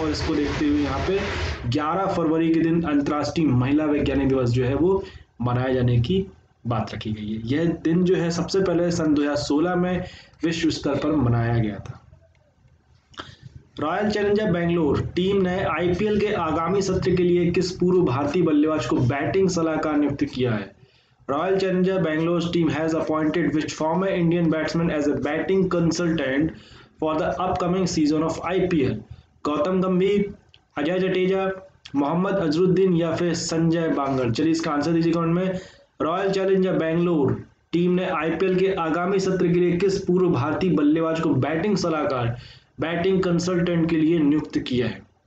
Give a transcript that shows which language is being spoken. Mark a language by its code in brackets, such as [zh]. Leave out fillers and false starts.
[hi] और इसको देखते हुए यहाँ पे 11 फरवरी के दिन अंतर्राष्ट्रीय महिला वैज्ञानिक दिवस जो है वो मनाए जाने की बात रखी गई है। यह दिन जो है सबसे पहले सन 2016 में विश्व स्तर पर मनाया गया था। रॉयल चैलेंजर बेंगलोर टीम ने आईपीएल के आगामी सत्र के लिए किस पूर्व भारतीय बल्लेबाज को बैटिंग सलाहकार नियुक्त किया है? [en] Royal Challenger Bangalore's team has appointed which former Indian batsman as a batting consultant for the upcoming season of IPL? [hi] Gautam गंभीर, अजय जडेजा, मोहम्मद अजरुद्दीन या फिर संजय बांगर। चलिए इसका आंसर दीजिए कमेंट में। रॉयल चैलेंजर बेंगलोर टीम ने आईपीएल के आगामी सत्र के लिए किस पूर्व भारतीय बल्लेबाज को बैटिंग सलाहकार, बैटिंग कंसल्टेंट के लिए नियुक्त किया है?